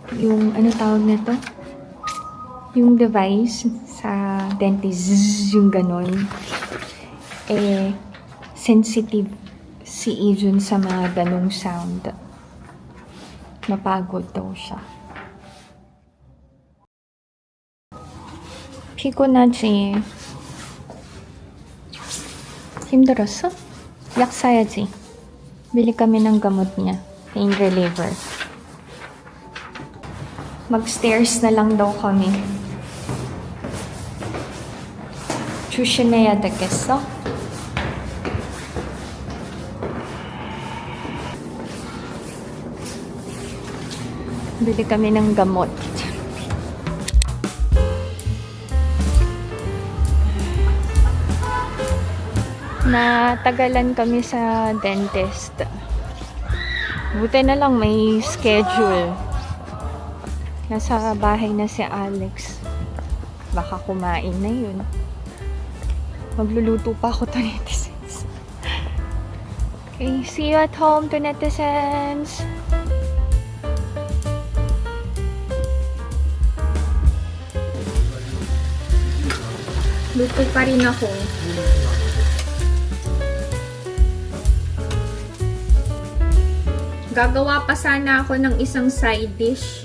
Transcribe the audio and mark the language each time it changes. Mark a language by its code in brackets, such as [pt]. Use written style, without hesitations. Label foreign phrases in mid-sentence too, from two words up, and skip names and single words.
[tl] yung, ano tawag na to? Yung device sa dentist, yung ganon. Eh, sensitive si Ijun sa mga ganong sound. Napagod daw siya. [ko] 피곤하지. 힘들었어? 약 사야지. [tl] Bili kami ng gamot niya. [en] Pain reliever. [tl] Mag-stairs na lang daw kami. [ko] 조심해야 되겠어? [tl] Bili kami ng gamot. Natagalan kami sa dentist. Buti na lang may schedule. Nasa bahay na si Alex. Baka kumain na yun. Magluluto pa ako to netizens. [en] Okay, see you at home to netizens. [tl] Luto pa rin ako. Gagawa pa sana ako ng isang side dish.